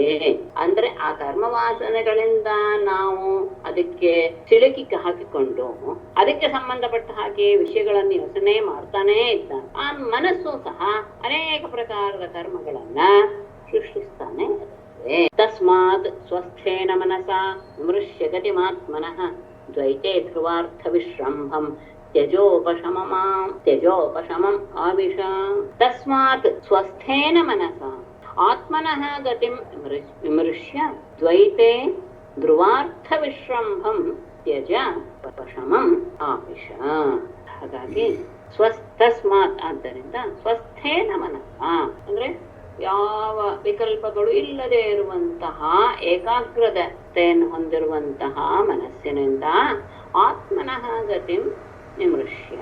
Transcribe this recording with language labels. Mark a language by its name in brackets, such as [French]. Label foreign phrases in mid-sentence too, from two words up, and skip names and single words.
[Kannada] ಅಂದ್ರೆ ಆ ಕರ್ಮ ವಾಸನೆಗಳಿಂದ ನಾವು ಅದಕ್ಕೆ ಸಿಲುಕಿ ಹಾಕಿಕೊಂಡು ಅದಕ್ಕೆ ಸಂಬಂಧಪಟ್ಟ ಹಾಗೆ ವಿಷಯಗಳನ್ನು ಯೋಚನೆ ಮಾಡ್ತಾನೇ ಇದ್ದ ಆ ಮನಸ್ಸು ಸಹ ಅನೇಕ ಪ್ರಕಾರದ ಕರ್ಮಗಳನ್ನ ಸೃಷ್ಟಿಸ್ತಾನೆ ಇರುತ್ತೆ. [Sanskrit] ತಸ್ಮಾತ್ ಸ್ವಸ್ಥೇನ ಮನಸ ಮೃಷ್ಯ ಗತಿಮಾತ್ಮನಃ ದ್ವೈತೆ ಧ್ರುವಾರ್ಥ ವಿಶ್ರಂಭಂ ತ್ಯಜೋಪಶಮಂ ಆವಿಷ. ತಸ್ಮಾತ್ ಸ್ವಸ್ಥೇನ ಮನಸ ಆತ್ಮನಃ ಗತಿಂ ವಿಮೃಶ್ಯ ದ್ವೈತೆ ಧ್ರುವಾರ್ಥ ವಿಶ್ರಂಭಂ ತ್ಯಜ ಉಪಶಮಂ ಆವಿಷ. [Kannada] ಹಾಗಾಗಿ ತಸ್ಮಾತ್ ಆದ್ದರಿಂದ [Sanskrit] ಸ್ವಸ್ಥೇನ ಮನಸ [Kannada] ಅಂದ್ರೆ ಯಾವ ವಿಕಲ್ಪಗಳು ಇಲ್ಲದೆ ಇರುವಂತಹ ಏಕಾಗ್ರತೆಯನ್ನು ಹೊಂದಿರುವಂತಹ ಮನಸ್ಸಿನಿಂದ [Sanskrit] ಆತ್ಮನಃ ಗತಿಂ ನಿಮೃಶ್ಯ.